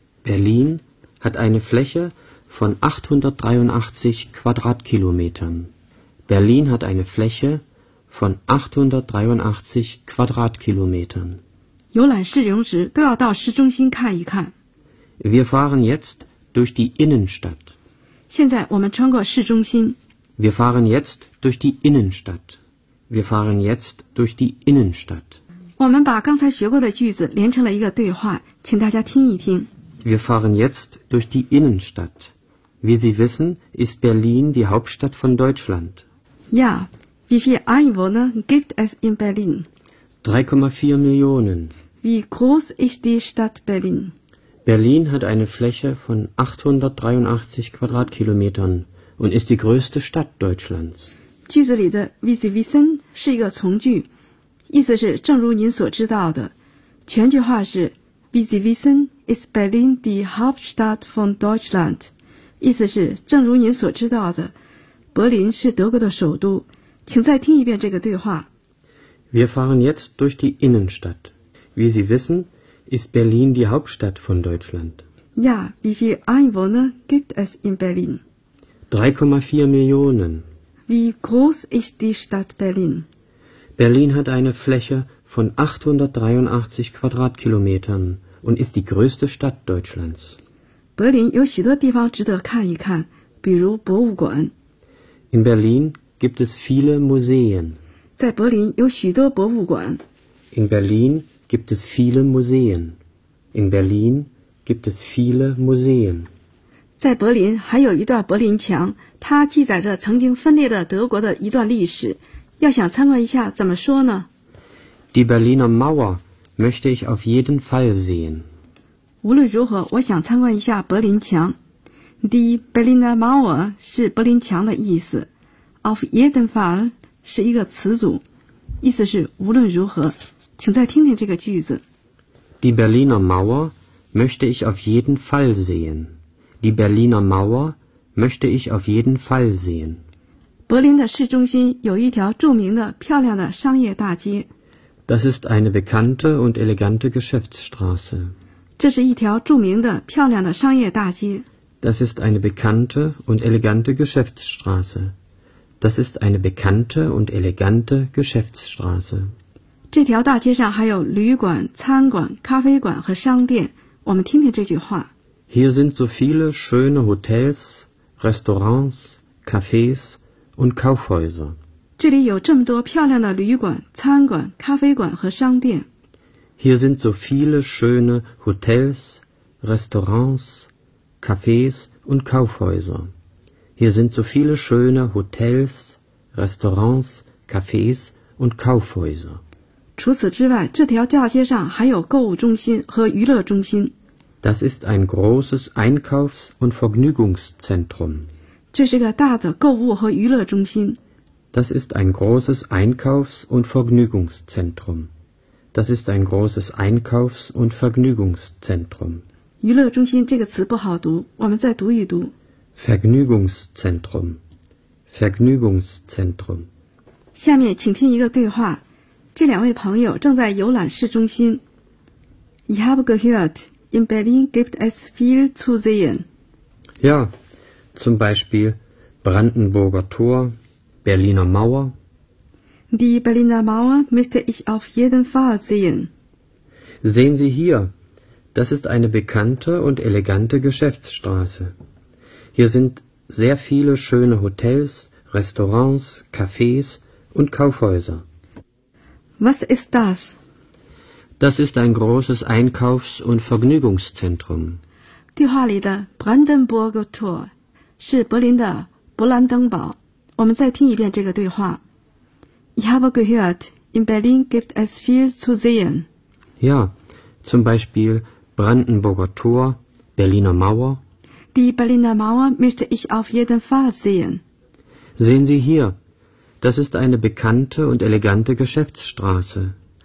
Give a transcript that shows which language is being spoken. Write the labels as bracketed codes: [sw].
[de] Berlin hat eine Fläche von 883 Quadratkilometern. Berlin hat eine Fläche von 883 Quadratkilometern. [zh] 游览市容时都要到市中心看一看。 [de] Wir fahren jetzt durch die Innenstadt. [zh] 现在我们穿过市中心。 [de] Wir fahren jetzt durch die Innenstadt. Wir fahren jetzt durch die Innenstadt. [zh] 我们把刚才学过的句子连成了一个对话，请大家听一听。 [de] Wir fahren jetzt durch die Innenstadt. Wie Sie wissen, ist Berlin die Hauptstadt von Deutschland. Ja, wie viele Einwohner gibt es in Berlin? 3,4 Millionen. Wie groß ist die Stadt Berlin? Berlin hat eine Fläche von 883 Quadratkilometern. Und ist die größte Stadt Deutschlands. [zh] 句子里的 [de] wie Sie wissen [zh] 是一个从句，意思是正如您所知道的。全句话是 [de] wie Sie wissen ist Berlin die Hauptstadt von Deutschland. [zh] 意思是正如您所知道的，柏林是德国的首都。请再听一遍这个对话。 [de] Wir fahren jetzt durch die Innenstadt. Wie Sie wissen ist Berlin die Hauptstadt von Deutschland. Ja, wie viele Einwohner gibt es in Berlin? 3,4 Millionen. Wie groß ist die Stadt Berlin? Berlin hat eine Fläche von 883 Quadratkilometern und ist die größte Stadt Deutschlands. [zh] Berlin 有许多地方值得看一看，比如博物馆。 [de] In Berlin gibt es viele Museen. [zh] 在柏林有许多博物馆。 [de] In Berlin gibt es viele Museen. In Berlin gibt es viele Museen. [zh] 在柏林还有一段柏林墙，它记载着曾经分裂的德国的一段历史。要想参观一下，怎么说呢 [de] ？Die Berliner Mauer möchte ich auf jeden Fall sehen。 [zh] 无论如何，我想参观一下柏林墙。Die Berliner Mauer 是柏林墙的意思 ， [de] auf jeden Fall [zh] 是一个词组，意思是无论如何。请再听听这个句子。 [de] Die Berliner Mauer möchte ich auf jeden Fall sehen。 Die Berliner Mauer möchte ich auf jeden Fall sehen. [zh] Berlin 的市中心有一条著名的漂亮的商业大街。 [de] Das ist eine bekannte und elegante Geschäftsstraße. [zh] 这是一条著名的漂亮的商业大街。 [de] Das ist eine bekannte und elegante Geschäftsstraße. Das ist eine bekannte und elegante Geschäftsstraße. [zh] 这条大街上还有旅馆、餐馆、咖啡馆和商店。我们听听这句话。 [de] Hier sind so viele schöne Hotels, Restaurants, Cafés und Kaufhäuser. [zh] 这里有这么多漂亮的旅馆、餐馆、咖啡馆和商店。 [de] Hier sind so viele schöne Hotels, Restaurants, Cafés und Kaufhäuser. Hier sind so viele schöne Hotels, Restaurants, Cafés und Kaufhäuser. [zh] 除此之外，这条大街上还有购物中心和娱乐中心。 [de] Das ist ein großes Einkaufs- und Vergnügungszentrum. [zh] 这是个大的购物和娱乐中心。 [de] Das ist ein großes Einkaufs- und Vergnügungszentrum. Das ist ein großes Einkaufs- und Vergnügungszentrum. [zh] 娱乐中心这个词不好读，我们再读一读。 [de] Vergnügungszentrum. Vergnügungszentrum. [zh] 下面请听一个对话。这两位朋友正在游览市中心。 [de] Ich habe gehört, in Berlin gibt es viel zu sehen. Ja, zum Beispiel Brandenburger Tor, Berliner Mauer. Die Berliner Mauer möchte ich auf jeden Fall sehen. Sehen Sie hier, das ist eine bekannte und elegante Geschäftsstraße. Hier sind sehr viele schöne Hotels, Restaurants, Cafés und Kaufhäuser. Was ist das? Das ist ein großes Einkaufs- und Vergnügungszentrum. [zh] 对话里的 Brandenburger Tor 是柏林的勃兰登堡。我们再听一遍这个对话。 [de] Ich habe gehört, in Berlin gibt es viel zu sehen. Ja, zum Beispiel Brandenburger Tor, Berliner Mauer. Die Berliner Mauer möchte ich auf jeden Fall sehen. Sehen Sie hier. Das ist eine bekannte und elegante Geschäftsstraße.